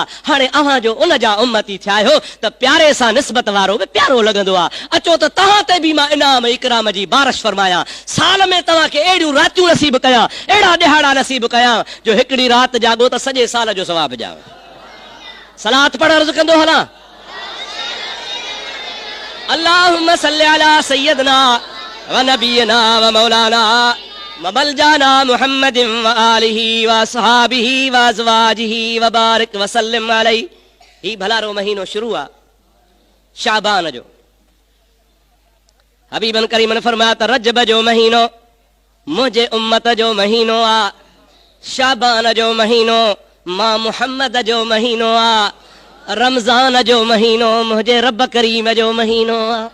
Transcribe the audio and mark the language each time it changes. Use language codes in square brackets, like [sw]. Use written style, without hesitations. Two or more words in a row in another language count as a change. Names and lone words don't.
[sd] हाणे अव्हां जो उन जा उम्मती थिया आहियो त प्यारे सां निस्बत वारो बि प्यारो लॻंदो आहे। अचो त तव्हां ते बि मां इनाम इकराम जी बारिश फरमायां, साल में तव्हांखे अहिड़ियूं रातियूं नसीब कयां, अहिड़ा ॾिहाड़ा नसीब कयां जो हिकिड़ी राति जाॻो त सॼे साल जो सवाब ॾियां। सलात पढ़ अर्ज़ कंदो हलां, [ar] اللهم صل على سيدنا و نبينا و مولانا ملجانا محمد و آله و أصحابه و أزواجه و بارك و سلم عليه. [sd] ही भलारो महीनो शुरू आहे शाबान जो। हबीबन करीमन फरमाया त रजब जो महीनो मुंहिंजे उम्मत जो महीनो आहे, शाबान जो महीनो मां मुहम्मद जो महीनो आहे, रमज़ान जो महीनो मुंहिंजे रब करीम जो महीनो आहे।